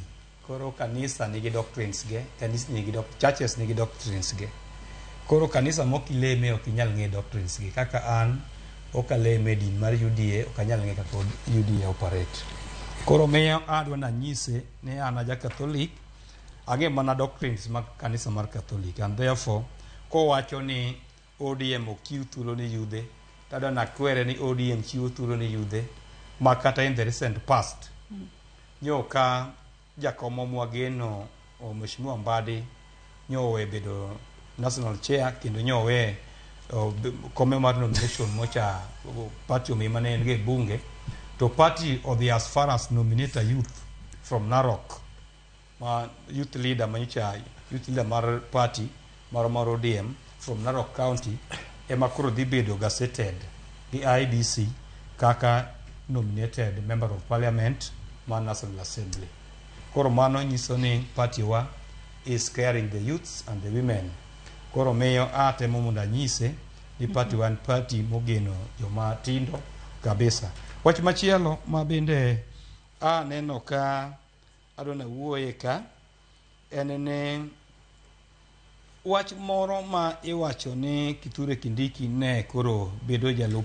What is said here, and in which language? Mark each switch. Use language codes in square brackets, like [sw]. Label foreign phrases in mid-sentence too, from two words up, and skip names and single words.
[luo] Koro kanisa nigi doctrines ge, churches nigi doctrines ge. Koro kanisa mok ileme ok inyal ng'e doctrines ge. Kaka an ok aleme din mar UDA, ok anyal ng'e kaka UDA operate. Koro miyo adwa nanyise ni an aja Catholic, ang'e mana doctrines mag kanisa mar Catholic, [en] and therefore [luo] kowacho ni ODM ok chiw thuolo ni yudhe, tada nakwere ni ODM chiwo thuolo ni yudhe, ma kata [en] in the recent past [luo] nyo ka jakom Mwageno Mheshimiwa Mbadi nyowe bedo [en] national chair [luo] kendo nyowe kome mar nomination mocha party omimane en ge bunge, to party odhi [en] as far as nominate a youth from Narok, [luo] ma [en] youth leader [luo] mar party mar ODM [en] from Narok County [luo] ema koro dhi bedo gazetted gi IBC kaka [en] nominated member of parliament [luo] ma National Assembly. Koro mano nyiso ni party wa [en] is caring the youths and the women. [luo] Koro miyo atemo mondo anyise ni party wa party mogeno joma tindo kabisa. Wach machielo ma bende aneno ka adona wuoye ka en ne wach moro ma iwacho ni Kithure Kindiki ne koro bedo jalup